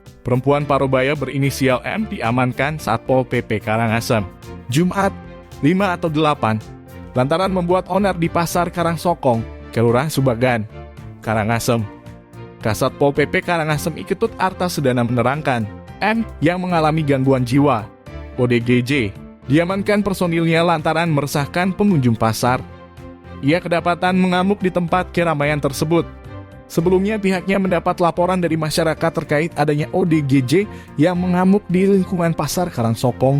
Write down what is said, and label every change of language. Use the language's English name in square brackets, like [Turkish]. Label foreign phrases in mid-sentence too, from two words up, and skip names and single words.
[Indonesian] perempuan Parubaya berinisial M diamankan Satpol PP Karangasem. Jumat, 5 atau 8, lantaran membuat onar di Pasar Karangsokong, Kelurahan Subagan, Karangasem. Kasatpol PP Karangasem Iketut Arta Sedana menerangkan, M yang mengalami gangguan jiwa, ODGJ, diamankan personilnya lantaran meresahkan pengunjung pasar. Ia kedapatan mengamuk di tempat keramaian tersebut. Sebelumnya pihaknya mendapat laporan dari masyarakat terkait adanya ODGJ yang mengamuk di lingkungan Pasar Karangsokong.